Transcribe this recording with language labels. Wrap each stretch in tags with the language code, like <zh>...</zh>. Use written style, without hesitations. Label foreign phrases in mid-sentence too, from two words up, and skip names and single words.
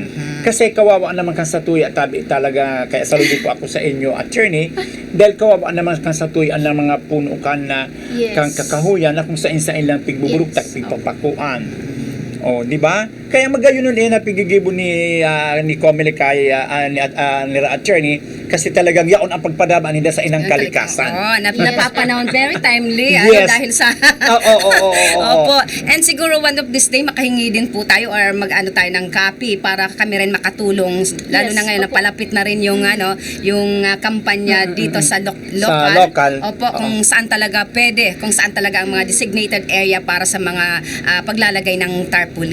<bik>Kasi kawawa naman kan sa tuya tabi talaga kaya saludo po ako sa inyo attorney dahil kawawa naman kan sa tuya ang mga puno kan na</bik> <en>Yes.</en> <bik>kang kakahuyan na kung sa ilang pigbuburugtak</bik> <en>Yes.</en> <bik>pigpapakuan. Oh, di ba? Kaya magayon na pigigibo ni COMELEC kay ni attorney kasi talagang yaon ang pagpadaba nila sa inang kalikasan.</bik> <tl>Oo, napapanahon</tl> <en>very timely Yes.</en> <tl>dahil sa Oo. Opo. And siguro one of this day makahingi din po tayo or mag-ano tayo ng copy para kami rin makatulong lalo Yes, na ngayon opo. napalapit na rin yung yung kampanya dito sa local. local. Opo, kung saan talaga pwede, kung saan talaga ang mga</tl> <en>designated area</en> <tl>para sa mga paglalagay ng tarpaulin.</tl>